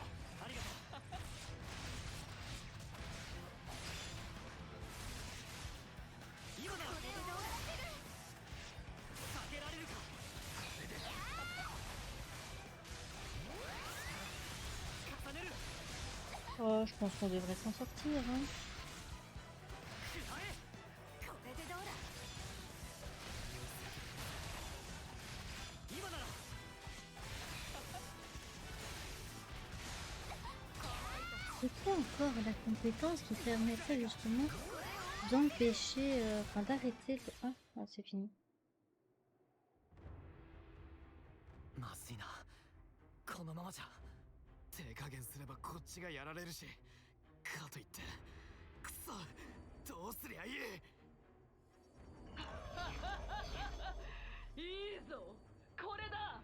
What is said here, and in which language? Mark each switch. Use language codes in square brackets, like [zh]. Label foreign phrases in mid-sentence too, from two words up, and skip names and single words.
[ja] ありがとう。今だ。これを終わらせる。避けられるか。重ねる。 [fr] Oh, je pense qu'on devrait s'en sortir. Hein. [ja] これでどうだ。今なら。 [fr] C'est quoi encore la compétence qui permettrait justement d'empêcher, enfin d'arrêter le... Ah, ah, c'est fini. [ja] まずいな。このままじゃ。手加減すればこっちがやられるし、かといってくそ、どうすりゃいい。いいぞ、これだ。